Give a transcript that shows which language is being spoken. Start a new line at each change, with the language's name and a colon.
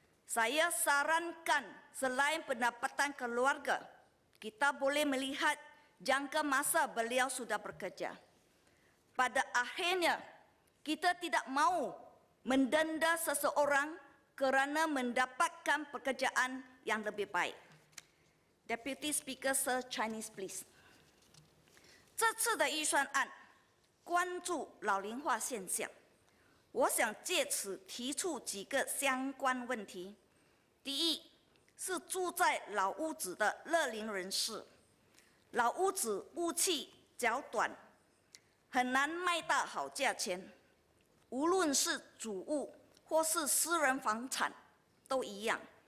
Malay: Saya sarankan selain pendapatan keluarga, kita boleh melihat jangka masa beliau sudah bekerja. Pada akhirnya, kita tidak mahu mendenda seseorang kerana mendapatkan pekerjaan yang lebih baik.
English: Deputy Speaker Sir, Chinese please.
Chinese: 这次的预算案关注老龄化现象，我想借此提出几个相关问题。第一，是住在老屋子的乐龄人士，老屋子屋契较短，很难卖到好价钱，无论是主屋或是私人房产都一样。